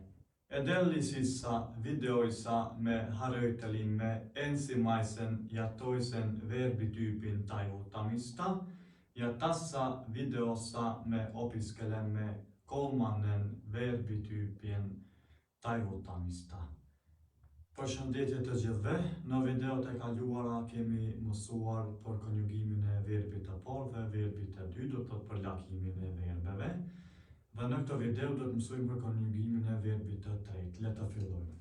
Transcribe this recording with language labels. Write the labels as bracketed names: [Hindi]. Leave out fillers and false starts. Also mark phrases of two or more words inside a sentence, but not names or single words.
[Finnish] Edellisissa videoissa me harjoittelimme ensimmäisen ja toisen verbityypin taivuttamista. Ja tässä videossa me opiskelemme kolmannen verbityypin taivuttamista. [Albanian] Përshëndetje të gjithëve, në videot e kaluara kemi mësuar për konjugimin e verbit të parë dhe verbit të dytë, do të thotë për lakimin e verbeve. Dhe në këtë video do të mësojmë për konjugimin e verbit të tretë. Le të fillojmë.